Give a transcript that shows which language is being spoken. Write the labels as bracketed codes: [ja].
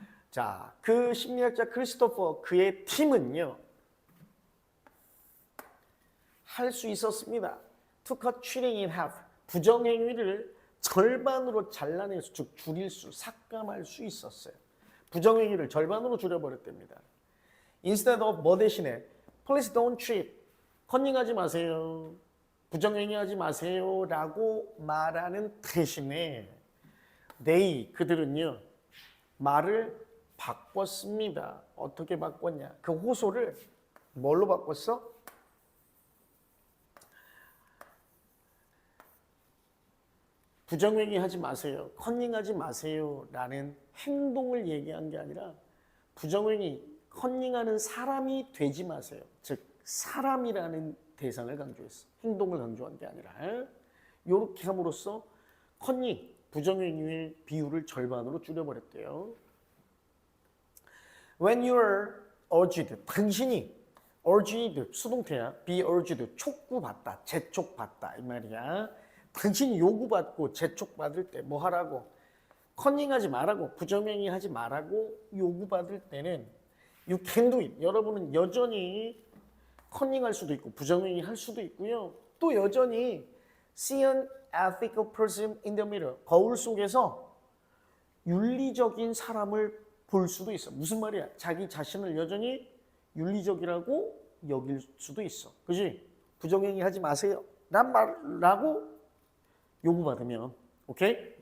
[ko] 자, 그 심리학자 크리스토퍼 그의 팀은요. 할 수 있었습니다. [en] To cut cheating in half. [ko] 부정행위를 절반으로 잘라낼 즉 줄일 수, 삭감할 수 있었어요. 부정행위를 절반으로 줄여버렸답니다. [en] Instead of [ko] 뭐 대신에 [en] Please don't cheat. [ko] 컨닝하지 마세요. 부정행위하지 마세요 라고 말하는 대신에 그들은요 말을 바꿨습니다. 어떻게 바꿨냐? 그 호소를 뭘로 바꿨어? 부정행위 하지 마세요. 컨닝하지 마세요 라는 행동을 얘기한 게 아니라 부정행위, 컨닝하는 사람이 되지 마세요. 즉 사람이라는 대상을 강조했어. 행동을 강조한 게 아니라 이렇게 함으로써 컨닝, 부정행위의 비율을 절반으로 줄여버렸대요. [en] When you're urged, [ko] 당신이 [en] urged, [ko] 수동태야. be urged, 촉구받다, 재촉받다 이 말이야. 당신이 요구받고 재촉받을 때 뭐 하라고? 컨닝하지 말라고, 부정행위 하지 말라고 요구받을 때는 [en] you can do it. [ko] 여러분은 여전히 컨닝할 수도 있고 부정행위 할 수도 있고요. 또 여전히 [en] see an ethical person in the mirror. [ko] 거울 속에서 윤리적인 사람을 볼 수도 있어. 무슨 말이야? 자기 자신을 여전히 윤리적이라고 여길 수도 있어. 그지? 부정행위 하지 마세요. 란 말라고 요구받으면 오케이?